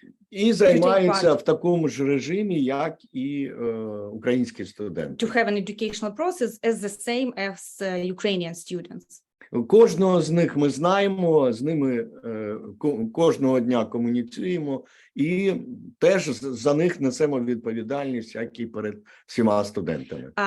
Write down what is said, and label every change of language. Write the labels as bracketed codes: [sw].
[uk] і займаються в такому ж режимі, як і українські студенти. [en] To have an educational process as the same as Ukrainian students. [uk] Кожного з них ми знаємо, з ними кожного дня комуніцюємо і теж за них несемо відповідальність, як і перед всіма студентами.